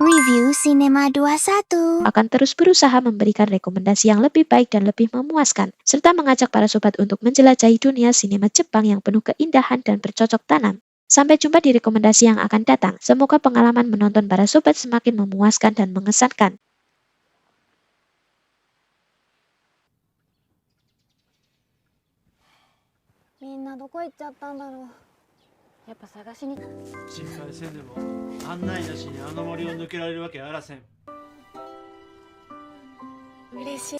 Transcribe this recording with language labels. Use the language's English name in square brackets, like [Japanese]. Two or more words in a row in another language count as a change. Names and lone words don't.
[Indonesian] Review Cinema 21. Akan terus berusaha memberikan rekomendasi yang lebih baik dan lebih memuaskan, serta mengajak para sobat untuk menjelajahi dunia sinema Jepang yang penuh keindahan dan bercocok tanam. Sampai jumpa di rekomendasi yang akan datang. Semoga pengalaman menonton para sobat semakin memuaskan dan mengesankan. [Japanese] みんなどこ行っちゃったんだろう。やっぱ探しに。心配せんでも案内なしにあの森を抜けられるわけあらせん。嬉し